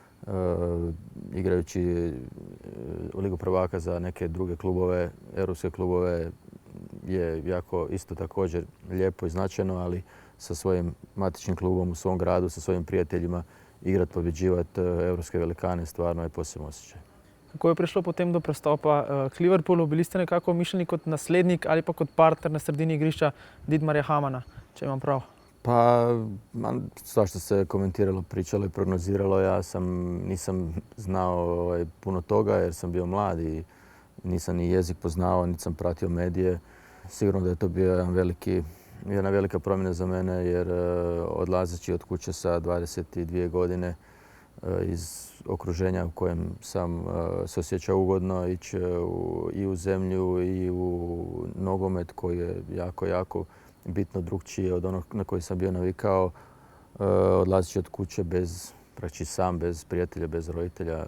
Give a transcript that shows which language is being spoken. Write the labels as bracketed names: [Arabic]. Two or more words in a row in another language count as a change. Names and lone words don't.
[Croatian] Igrajući u Ligu prvaka za neke druge klubove, europske klubove, je jako isto također lijepo i značajno, ali sa svojim matičnim klubom u svom gradu, sa svojim prijateljima, igrati, pobjeđivati europske velikane, stvarno je posebno osjećaj. [Slovenian] Kako je prišlo potem do prestopa k Liverpoolu? Bili ste nekako mišljeni kot naslednik ali pa kot partner na sredini igrišča Dietmarja Hamana, če imam prav? [Croatian] Pa, svašta se komentiralo, pričalo i prognoziralo. Ja nisam znao puno toga jer sam bio mlad i nisam ni jezik poznao, niti sam pratio medije. Sigurno da je to bio jedna velika promjena za mene, jer odlazeći od kuće sa 22 godine iz okruženja u kojem sam se osjećao ugodno, ići i u zemlju i u nogomet koji je jako bitno drukčije od onog na koji sam bio navikao, odlazeći od kuće praktički sam, bez prijatelja, bez roditelja.